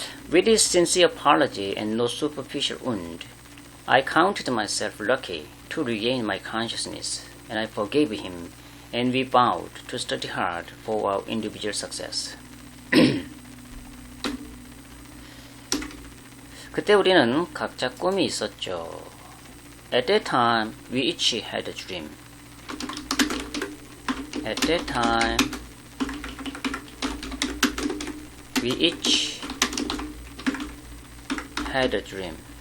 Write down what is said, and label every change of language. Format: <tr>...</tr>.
<en>With his sincere apology and no superficial wound, I counted myself lucky to regain my consciousness, and I forgave him, and we vowed to study hard for our individual success.</en> <ko>그때 우리는 각자 꿈이 있었죠.</ko> <en>At that time, we each had a dream. At that time, we each had a dream.</en>